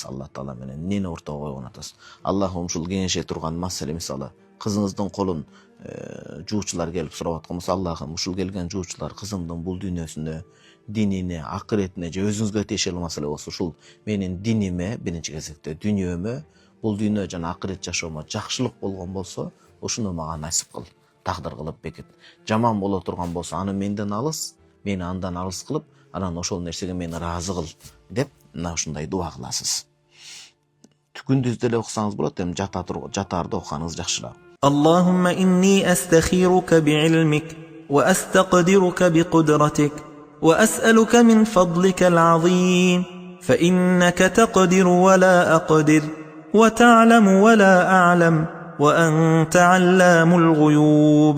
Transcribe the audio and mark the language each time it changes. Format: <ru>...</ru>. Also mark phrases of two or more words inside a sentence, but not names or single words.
<ky>Алла Таала менен эмнени ортого койгон атасыз? Аллахым ушул кеңеше турган маселе, мисалы, кызыңыздын колун жуучулар келип сурап аткан болсо, Аллахым ушул келген жуучулар кызымдын бул дүйнөсүнө, динине, акыретине же өзүңүзгө тиешелүү маселе болсо, ушул менин диниме, биринчи кезекте дүйнөмө, бул дүйнө жана акырет жашоомо жакшылык болгон болсо, ушуну мага насип кыл, тагдыр кылып бекит. Жаман боло турган болсо, аны менден алыс, мени андан алыс кылып, анан ошол нерсеге мени ыраазы кыл деп, мына ушундай дуа кыласыз. Күндүз деле окусаңыз болот, эми жатаарда окуганыңыз жакшыраак.</ky> <ar>اللهم إني أستخيرك بعلمك وأستقدرك بقدرتك وأسألك من فضلك العظيم فإنك تقدر ولا أقدر وتعلم ولا أعلم وأنت علام الغيوب.</ar>